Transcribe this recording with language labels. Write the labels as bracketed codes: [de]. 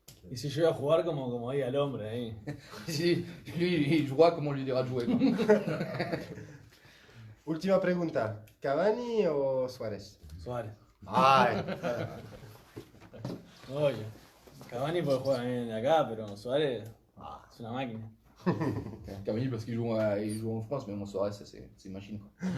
[es] Y si llega a jugar como diga el hombre ahí. [fr] Si lui, il jouera comme on lui dira de jouer, quoi. [es] Última pregunta, ¿Cavani o Suárez? Suárez. Ay, Oye, Cavani puede jugar bien acá, pero Suárez es una máquina. [fr] Cavani parce qu'il joue en France, mais mon Suarez, c'est une machine, quoi.